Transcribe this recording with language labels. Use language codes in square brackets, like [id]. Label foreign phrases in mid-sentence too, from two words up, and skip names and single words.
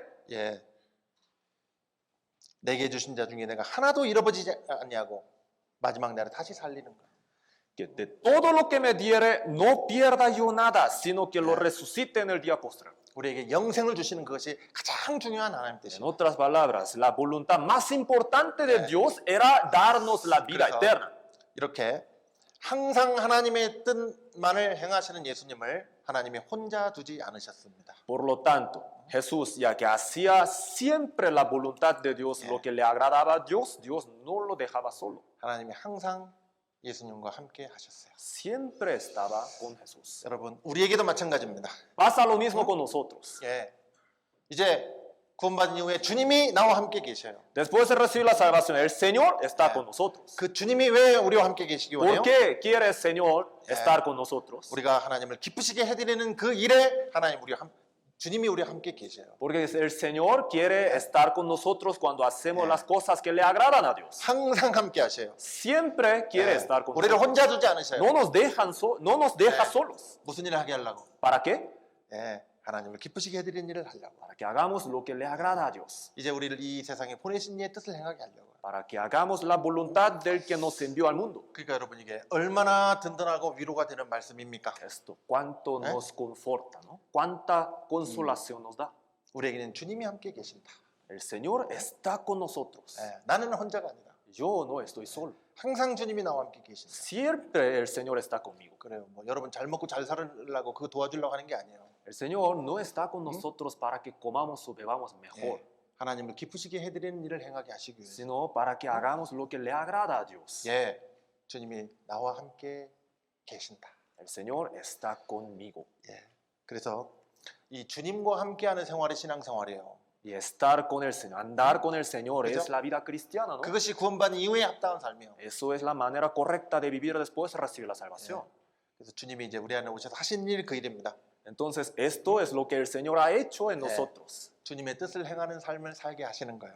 [ko] 예. 내게 주신 자 중에 내가 하나도 잃어버리지 않냐고 마지막 날에 다시 살리는 거야. [es] Que de todo lo que me diere, no pierda yo nada, sino que lo resucite en el día postrero. [ko] 우리에게 영생을 주시는 그것이 가장 중요한 하나님 [es] En [ko] 뜻이에요. [es] otras palabras, la voluntad más importante de Dios era darnos la vida [ko] 그래서 [es] eterna. [ko] 이렇게 항상 하나님의 뜻만을 행하시는 예수님을 하나님이 혼자 두지 않으셨습니다. [es] Por lo tanto, Jesús, ya que hacía siempre la voluntad de Dios, lo que le agradaba a Dios, Dios no lo dejaba solo. [ko] 하나님이 항상 예수님과 함께 하셨어요. [es] Siempre estaba con Jesús. [ko] 여러분, 우리에게도 마찬가지입니다. [es] Pasa lo mismo con nosotros. [ko] 예. 이제 구원받은 이후에 주님이 나와 함께 계셔요. [es] Después de recibir la salvación, el Señor está con nosotros. [ko] 그 주님이 왜 우리와 함께 계시기 원해요? [es] ¿Por qué quiere el Señor estar con nosotros? [ko] 우리가 하나님을 기쁘시게 해드리는 그 일에 주님이 우리와 함께 계셔요. [es] Porque el Señor quiere estar con nosotros cuando hacemos las cosas que le agradan a Dios. [ko] 항상 함께 하셔요. [es] Siempre quiere estar con [ko] 우리를 [es] nosotros. [ko] 혼자 두지 않으셔요. [es] No nos deja solos. [ko] 무슨 일을 하게 하려고? [es] ¿Para qué? [ko] 예, 하나님을 기쁘시게 해드리는 일을 하려고. [es] Para que hagamos lo que le agrada a Dios. [ko] 이제 우리를 이 세상에 보내신 이의 뜻을 행하게 하려고. [es] Para que hagamos la voluntad del que nos envió al mundo. [ko] 그러니까 여러분 이게 얼마나 든든하고 위로가 되는 말씀입니까? [es] Esto, cuánto nos conforta, ¿no? Cuánta consolación nos da. [ko] 우리에게는 주님이 함께 계신다. [es] El Señor está con nosotros. [ko] 예, 나는 혼자가 아니다. [es] Yo no estoy solo. [ko] 항상 주님이 나와 함께 계신다. [es] Siempre el Señor está conmigo. [ko] 그래요. 뭐 여러분 잘 먹고 잘 살으려고 그거 도와주려고 하는 게 아니에요. [es] El Señor no está con nosotros para que comamos o bebamos mejor, [ko] 예, 하나님을 기쁘시게 해드리는 일을 행하게 하시기 위해서. [es] sino para que hagamos lo que le agrada a Dios. [ko] 예, 주님이 나와 함께 계신다. [es] El Señor está conmigo. [ko] 예, 그래서 이 주님과 함께하는 생활이 신앙생활이에요. [es] Y estar con el Señor, andar con el Señor [ko] ¿K죠? [es] es la vida cristiana, ¿no? [ko] 그것이 구원받은 이후에 합당한 삶이에요. [es] Eso es la manera correcta de vivir después de recibir la salvación. [ko] 그래서 주님이 이제 우리 안에 오셔서 하신 일 그 일입니다. [es] Entonces, esto es lo que el Señor ha hecho en nosotros. [ko] 주님의 뜻을 행하는 삶을 살게 하시는 거예요.